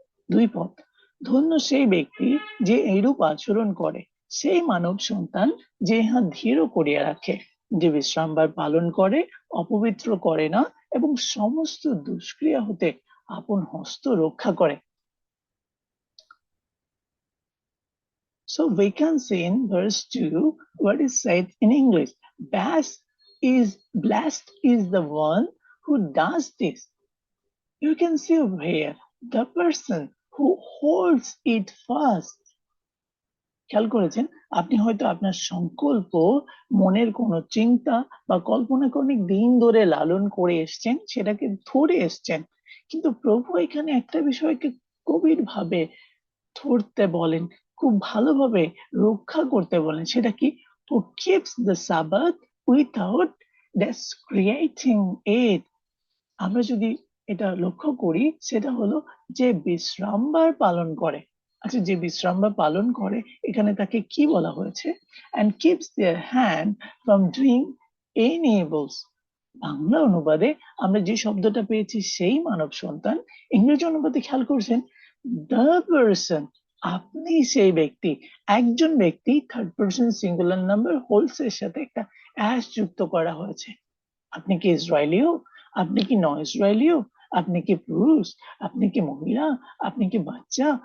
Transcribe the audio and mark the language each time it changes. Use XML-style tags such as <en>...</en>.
<bn>২ পদ, ধন্য সেই ব্যক্তি যে এইরূপ আচরণ করে, সেই মানব সন্তান যে ইহা ধীর করিয়া রাখে, যে বিশ্রামবার পালন করে, অপবিত্র করে না এবং সমস্ত দুষ্ক্রিয়া হতে আপন হস্ত রক্ষা করে।</bn> <en>So we can see in verse 2 what is said in English. Blessed is the one who does this. You can see over here the person who holds it fast.</en> <bn>খেয়াল করেছেন, আপনি হয়তো আপনার সংকল্প, মনের কোনো চিন্তা বা কল্পনাকে অনেক দিন ধরে লালন করে এসছেন, সেটাকে ধরে এসছেন, কিন্তু প্রভু এখানে একটা বিষয়কে গভীর ভাবে ধরতে বলেন, খুব ভালোভাবে রক্ষা করতে বলেন। সেটা কি?</bn> <en>who keeps the Sabbath without desecrating it.</en> <bn>আমরা যদি এটা লক্ষ্য করি, সেটা হলো যে বিশ্রামবার পালন করে। আচ্ছা, যে বিশ্রামবার পালন করে, এখানে তাকে কি বলা হয়েছে?</bn> <en>and keeps their hand from doing any evils.</en> <bn>Bangla অনুবাদে আমরা যে শব্দটা পেয়েছি সেই মানব সন্তান, ইংরেজি অনুবাদে খেয়াল করছেন,</bn> <en>the person,</en> <bn>আপনি সেই ব্যক্তি। একজন ব্যক্তি, third person singular number holes এর সাথে একটা অ্যাস যুক্ত করা হয়েছে। আপনি কি ইসরায়েলীয়? আপনি কি নন ইসরায়েলীয়? আপনি কি পুরুষ? আপনি কি মহিলা? আপনি কি বাচ্চা?</bn>